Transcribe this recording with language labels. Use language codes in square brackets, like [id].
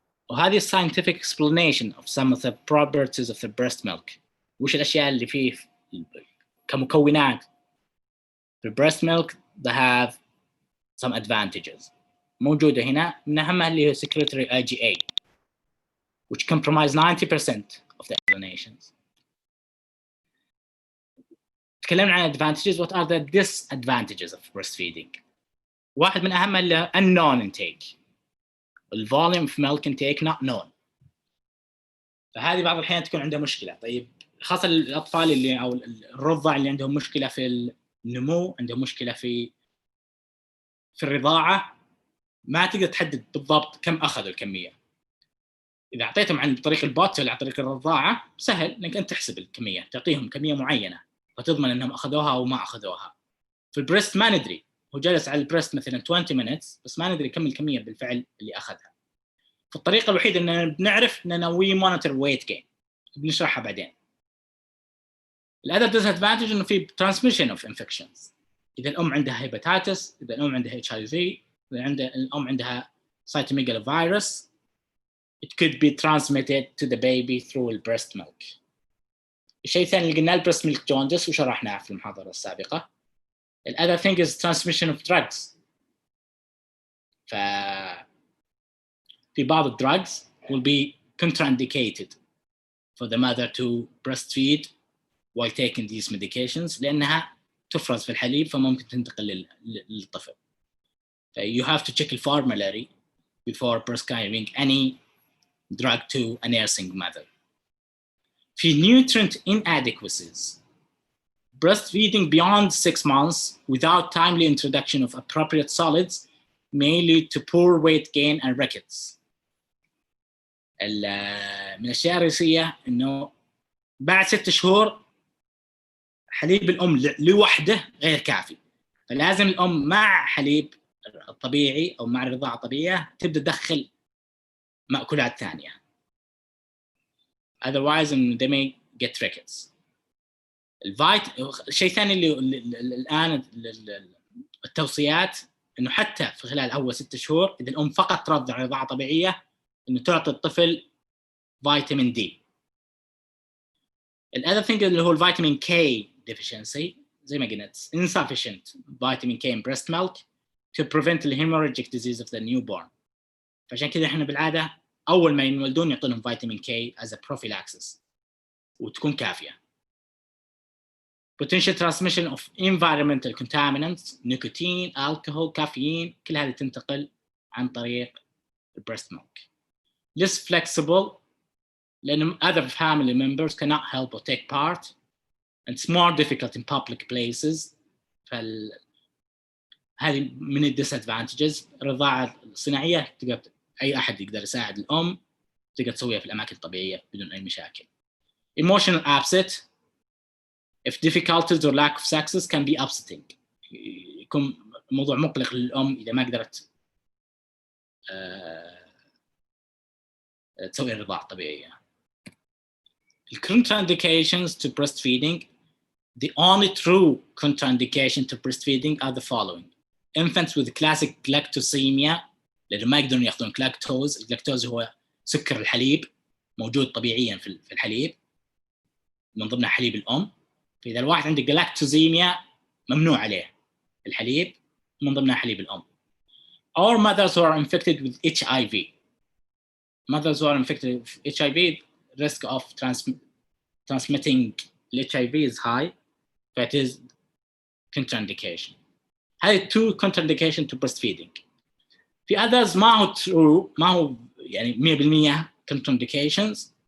[en] وهذه scientific explanation of some of the properties of the breast milk. [ar] وش الأشياء اللي فيه كمكونات في [en] breast milk that have some advantages [ar] موجودة هنا. من أهمها اللي هي [en] secretory IgA which comprise 90% of the explanations. [ar] تكلمنا عن advantages. [en] What are the disadvantages of breastfeeding? [ar] واحد من أهمها اللي [en] unknown intake. The volume of milk intake not known. [ar] فهذه بعض الأحيان تكون عندها مشكلة. طيب خاصة الأطفال اللي أو الرضع اللي عندهم مشكلة في النمو، عندهم مشكلة في الرضاعة، ما تقدر تحدد بالضبط كم أخذوا الكمية. إذا أعطيتهم عن طريق البوت ولا عن طريق الرضاعة سهل إنك أنت تحسب الكمية، تعطيهم كمية معينة فتضمن إنهم أخذوها أو ما أخذوها. في البريست ما ندري، هو جلس على البريست مثلا 20 minutes بس ما ندري كم الكمية بالفعل اللي أخذها. فالطريقة الوحيدة إننا بنعرف إننا [en] we monitor weight gain، [ar] بنشرحها بعدين. [en] الأذر disadvantage [ar] إنه في [en] transmission of infections. [ar] إذا الأم عندها هيباتيتس، إذا الأم عندها [en] HIV، إذا الأم عندها cytomegalovirus، it could be transmitted to the baby through the breast milk. [ar] الشيء الثاني اللي قلنا البريست ميلك جوندس وشرحناه في المحاضرة السابقة. [en] The other thing is transmission of drugs. [ar] في بعض [en] drugs will be contraindicated for the mother to breastfeed while taking these medications [ar] لأنها تفرز في الحليب فممكن تنتقل للطفل. [en] You have to check the formulary before prescribing any drug to a nursing mother. في nutrient inadequacies. Breastfeeding beyond 6 months without timely introduction of appropriate solids may lead to poor weight gain and rickets. [ar] من الأشياء الرئيسية إنه بعد 6 شهور حليب الأم لوحده غير كافي، فلازم الأم مع حليب الطبيعي أو مع الرضاعة الطبيعية تبدأ تدخل مأكولات ثانية. [en] Otherwise they may get rickets. [ar] الشيء الثاني اللي الآن التوصيات إنه حتى في خلال أول 6 شهور إذا الأم فقط ترضع رضاعة طبيعية إنه تعطي الطفل فيتامين دي. [en] الأذر thing [ar] اللي هو الفيتامين كي [en] deficiency [ar] زي ما قلنا [en] insufficient vitamin K in breast milk to prevent the hemorrhagic disease of the newborn. [ar] فعشان كذا إحنا بالعادة أول ما ينولدون يعطونهم فيتامين كي [en] as a prophylaxis [ar] وتكون كافية. [en] Potential transmission of environmental contaminants, nicotine, alcohol, caffeine [ar] كل هذه تنتقل عن طريق [en] breast milk. Less flexible لأن other family members cannot help or take part and it's more difficult in public places. [ar] هذه من disadvantages. الرضاعة الصناعية تقدر أي أحد يقدر يساعد الأم تقدر تسويها في الأماكن الطبيعية بدون أي مشاكل. [en] Emotional upset if difficulties or lack of success can be upsetting. [ar] يكون موضوع مقلق للأم إذا ما قدرت تسوي الرضاعة الطبيعية. [en] Contraindications to breastfeeding. The only true contraindication to breastfeeding are the following: infants with classic galactosemia [ar] لأنه ما يقدرون يأخذون لاكتوز. اللاكتوز هو سكر الحليب موجود طبيعيا في الحليب من ضمن حليب الأم. فإذا الواحد عنده galactosemia ممنوع عليه الحليب من ضمنها حليب الأم. [en] Or mothers who are infected with HIV. Mothers who are infected with HIV, risk of transmitting HIV is high, that is contraindication. [ar] هذه [en] two contraindication to breastfeeding. [ar] في others ما هو true، ما هو يعني 100% contraindications.